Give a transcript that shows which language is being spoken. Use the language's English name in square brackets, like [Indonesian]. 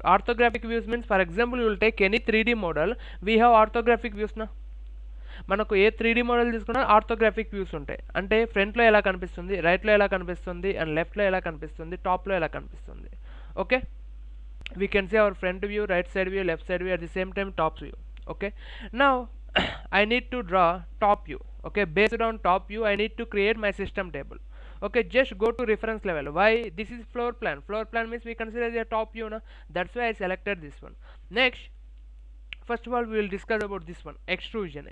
[English] Orthographic views means, for example, you will take any 3D model. We have orthographic views na. [Telugu] మనకు ఏ 3D model తీసుకున్నా orthographic views ఉంటాయి. అంటే ఫ్రంట్లో ఎలా కనిపిస్తుంది, రైట్లో ఎలా కనిపిస్తుంది, అండ్ లెఫ్ట్లో ఎలా కనిపిస్తుంది, టాప్లో ఎలా కనిపిస్తుంది. [English] Okay, we can see our front view, right side view, left side view, at the same time top view. Okay, now I need to draw top view. Okay, based on top view I need to create my system table. Okay, just go to reference level. Why? This is floor plan. Floor plan means we consider as a top view, na? That's why I selected this one. Next, first of all we will discuss about this one, extrusion.